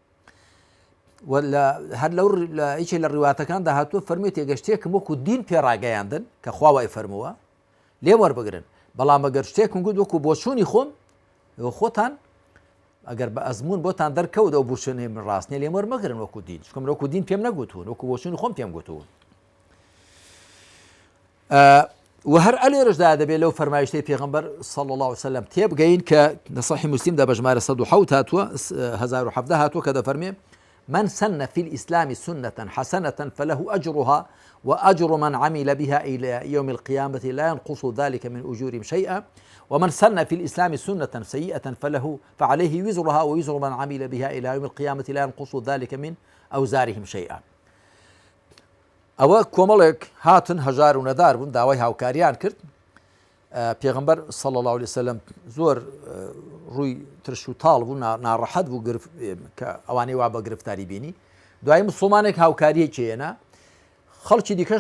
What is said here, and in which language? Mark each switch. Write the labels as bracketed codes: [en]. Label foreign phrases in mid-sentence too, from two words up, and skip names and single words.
[ckb] هەر لەو هیچی لە ڕیواتەکان داهاتووە فەرمووی تێگەشتێکم وەکو دین پێڕاگەیاندن کە خوا وای فەرمووە لێ وەربگرن بەڵام ئەگەر شتێکم گوت وەکو بۆچوونی خۆم خۆتان ئەگەر بە ئەزمون بۆتان دەرکەوت ئەو بوشێنێ من ڕاستنیە لێم وەرمەگرن وەکو دین چکەم وەکو دین پێم نەگوتون وەکو بۆچوونی خۆم پێم گوتون و هەر ئەلێرەشدا دەبێت لەو فەرمایشتەی پێغەمبەر [ar] صلی الله عليه وسلم [ckb] تێبگەین کە لە صحیح مسلمدا بە ژمارە 107 هاتووە 1017 هاتووە کە دەفەرمێ [ar] من سن في الإسلام سنة حسنة فله أجرها وأجر من عمل بها إلى يوم القيامة لا ينقص ذلك من أجورهم شيئا ومن سن في الإسلام سنة سيئة فعليه وزرها ووزر من عمل بها إلى يوم القيامة لا ينقص ذلك من أوزارهم شيئا [ckb] ئەوە کۆمەڵێک هاتن هەژار و نەدار بوون داوای هاوکاریان کرد پێغەمبەر [ar] صلی الله عليه وسلم [ckb] زۆر ڕووی ترش و تاڵ بوو ناڕەحەت بوو کە ئەوانەی وا بە گرفتاری بینی دوای مسلمانێک هاوکاریەکی هێنا خەڵکی دیکەش